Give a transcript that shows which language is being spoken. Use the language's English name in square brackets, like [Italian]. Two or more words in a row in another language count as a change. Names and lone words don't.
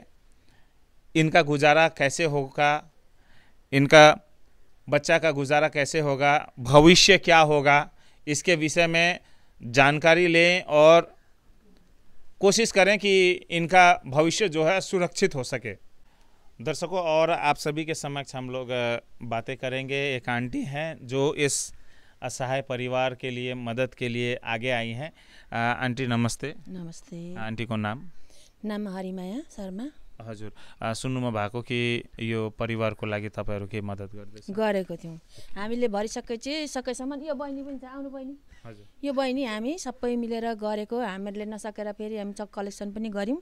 [Hindi] इनका गुजारा कैसे होगा, इनका बच्चा का गुजारा कैसे होगा, भविष्य क्या होगा, इसके विषय में जानकारी लें और कोशिश करें कि इनका भविष्य जो है सुरक्षित हो सके। दर्शकों, और आप सभी के समक्ष हम लोग बातें करेंगे। एक आंटी हैं जो इस असहाय परिवार के लिए मदद के लिए आगे आई हैं। आंटी नमस्ते। नमस्ते। [Nepali] आंटीको नाम हरिमाया शर्मा। हजुर, सुन्नुमा भएको कि यो परिवारको लागि तपाईँहरू के मद्दत गरेको थियौँ हामीले सकेसम्म। यो बहिनी पनि छ, आउनु बहिनी। हजुर, यो बहिनी हामी सबै मिलेर गरेको। हामीहरूले नसकेर फेरि हामी कलेक्सन पनि गऱ्यौँ।